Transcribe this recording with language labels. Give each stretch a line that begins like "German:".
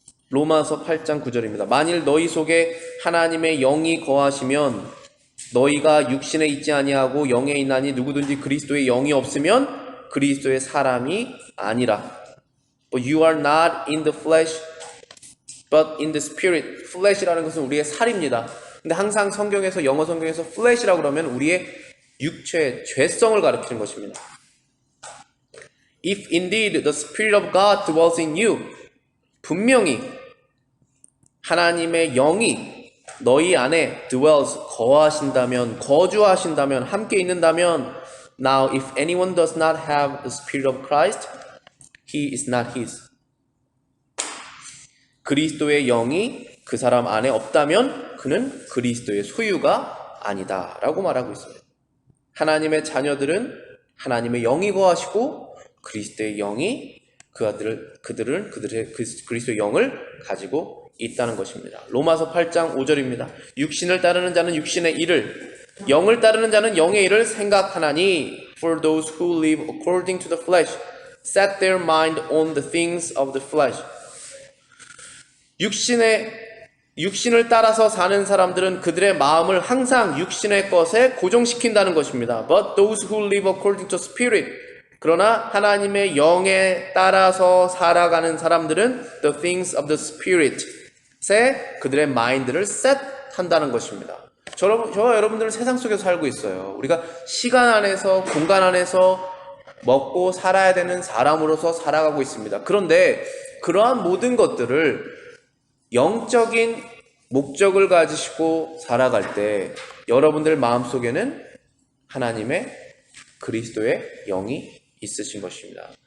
Korean: 로마서 8장 9절입니다. 만일 너희 속에 하나님의 영이 거하시면 너희가 육신에 있지 아니하고 영에 있나니 누구든지 그리스도의 영이 없으면 그리스도의 사람이 아니라.
English: But you are not in the flesh, but in the spirit.
Korean: flesh라는 것은 우리의 살입니다. 근데 항상 성경에서, 영어 성경에서 flesh라고 그러면 우리의 육체의 죄성을 가리키는 것입니다.
English: If indeed the spirit of God dwells in you,
Korean: 분명히 하나님의 영이 너희 안에
English: dwells,
Korean: 거하신다면, 거주하신다면, 함께 있는다면,
English: now if anyone does not have the spirit of Christ, he is not his.
Korean: 그리스도의 영이 그 사람 안에 없다면 그는 그리스도의 소유가 아니다 라고 말하고 있습니다. 하나님의 자녀들은 하나님의 영이 거하시고 그리스도의 영이 그들의 그리스도의 영을 가지고 있다는 것입니다. 로마서 8장 5절입니다. 육신을 따르는 자는 육신의 일을, 영을 따르는 자는 영의 일을 생각하나니
English: For those who live according to the flesh set their mind on the things of the flesh.
Korean: 육신을 따라서 사는 사람들은 그들의 마음을 항상 육신의 것에 고정시킨다는 것입니다.
English: But those who live according to spirit,
Korean: 그러나 하나님의 영에 따라서 살아가는 사람들은
English: the things of the spirit에
Korean: 그들의 마인드를 셋한다는 것입니다. 저와 여러분들은 세상 속에서 살고 있어요. 우리가 시간 안에서, 공간 안에서 먹고 살아야 되는 사람으로서 살아가고 있습니다. 그런데 그러한 모든 것들을 영적인 목적을 가지시고 살아갈 때 여러분들 마음속에는 하나님의 그리스도의 영이 있으신 것입니다.